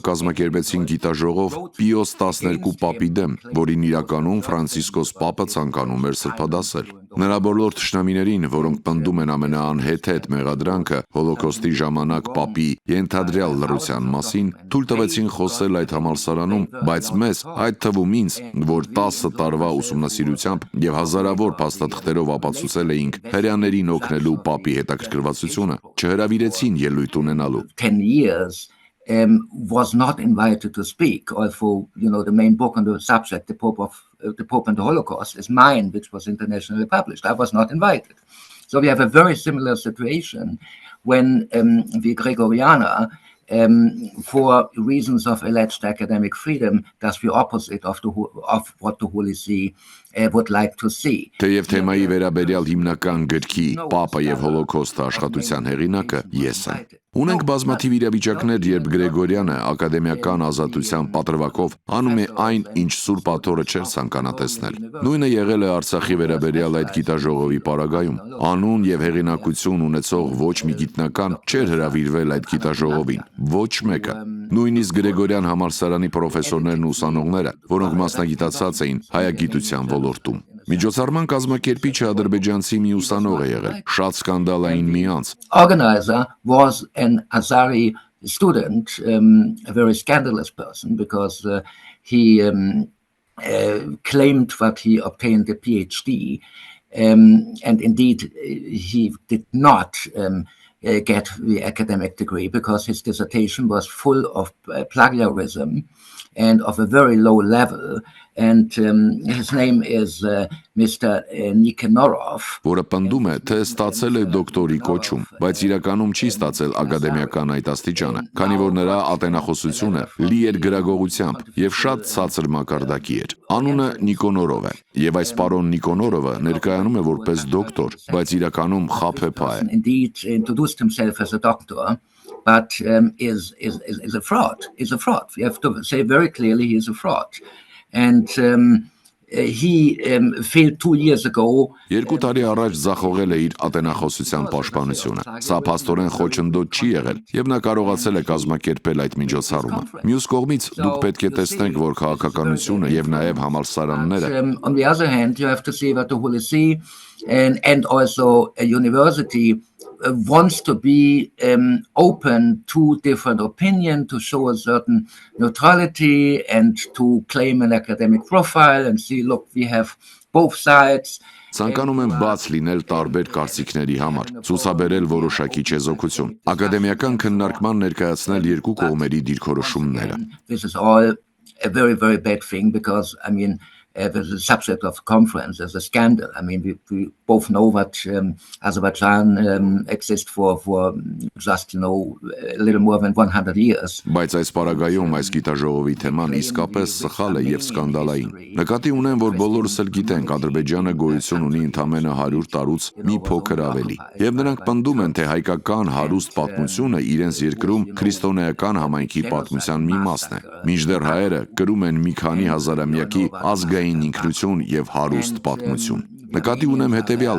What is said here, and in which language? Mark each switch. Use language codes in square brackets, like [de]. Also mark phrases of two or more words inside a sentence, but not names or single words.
[hy] կազմակերպեցին գիտաժողով Պիոս 12 պապի դեմ, որին իրականում Ֆրանցիսկոս պապը ցանկանում էր սրբադասել։ Նրա բոլոր թշնամիներին, որոնք պնդում են ամենաանհեթեթ մեղադրանքը հոլոկոստի ժամանակ պապի ենթադրյալ լռության մասին, թույլ տվեցին խոսել այդ համալսարանում, բայց մեզ, այդ թվում ինձ, որ 10 տարվա ուսումնասիրությամբ եւ հազարավոր փաստաթղթերով ապացուցել էինք հрьяաներին օգնելու պապի հետաքրքրվածությունը, չհրավիրեցին ելույթ ունենալու։ [en] 10 years was not invited to speak, although the main book on the subject, the Pope and the Holocaust, is mine, which was internationally published. I was not invited. So we have a very similar situation when the Gregoriana, for reasons of alleged academic freedom, does the opposite of what the Holy See would like to see. [hy] Թեև թեմայի վերաբերյալ հիմնական գրքի Պապը եւ Հոլոկոստը աշխատության հեղինակը ես եմ։ Ունենք բազմաթիվ իրավիճակներ, երբ Գրեգորյանը ակադեմիական ազատության պատրվակով անում է այն, ինչ Սուրբ Աթոռը չէր ցանկանա տեսնել։ Նույնը եղել է Արցախի վերաբերյալ այդ գիտաժողովի պարագայում։ Անուն եւ հեղինակություն ունեցող ոչ մի գիտնական չէր հրավիրվել այդ գիտաժողովին, ոչ մեկը։ Նույնիսկ Գրեգորյան համալսարանի պրոֆեսորներն ու ուսանողները, որոնք մասնագիտացած էին հայագիտության ոլորտում։ Միջոցառման կազմակերպիչը ադրբեջանցի մի ուսանող է եղել, շատ սկանդալային մի անձ։ [en] Organizer was an Azari student, a very scandalous person, because he claimed that he obtained a PhD, and indeed he did not get the academic degree because his dissertation was full of plagiarism and of a very low level. And his name is Mr. Nikinorov. [hy] Որը պնդում է, թե ստացել է դոկտորի կոչում, բայց իրականում չի ստացել ակադեմիական այդ աստիճանը, քանի որ նրա ատենախոսությունը լի էր գրագողությամբ եւ շատ ցածր մակարդակի էր։ Անունը Նիկոնորով է, եւ այս պարոն Նիկոնորովը ներկայանում է որպես դոկտոր, բայց իրականում խաբեբա է։ [en] Indeed introduced himself as a doctor, but is a fraud. Is a fraud. You have to say very clearly he is a fraud. And he failed 2 years ago. [hy] 2 տարի առաջ ձախողել է իր ատենախոսության պաշտպանությունը։ Սա փաստորեն խոչընդոտ չի եղել, եւ նա կարողացել է կազմակերպել այդ միջոցառումը։ Մյուս կողմից դուք պետք է տեսնեք, որ քաղաքականությունը եւ նաեւ համալսարանները [en] On the other hand, you have to see what the Holy See and also a university wants to be open to different opinion, to show a certain neutrality and to claim an academic profile and see, look, we have both sides. [hy] Ցանկանում են բաց լինել տարբեր կարծիքների համար, ցուցաբերել որոշակի չեզոքություն, ակադեմիական քննարկման ներկայացնել երկու կողմերի դիրքորոշումները։ [en] This is all a very, very bad thing because, I mean, the subject of conference is a scandal. I mean, we both know that Azerbaijan exists for just, a little more than 100 years. [hy] Բայց այս պարագայում այս գիտաժողովի թեման իսկապես սխալ է եւ սկանդալային։ Նկատի ունեմ, որ բոլորս էլ գիտենք, Ադրբեջանը գոյություն ունի ընդամենը 100 տարուց մի փոքր ավելի։ Եվ նրանք պնդում են, թե հայկական հարուստ պատմությունը իրենց երկրում քրիստոնեական համայնքի պատմության մի մասն է։ Մինչդեռ հայերը կրում են մի քանի հազարամյակի ազգային ինքնություն եւ հարուստ պատմություն։ Նկատի ունեմ հետևյալը.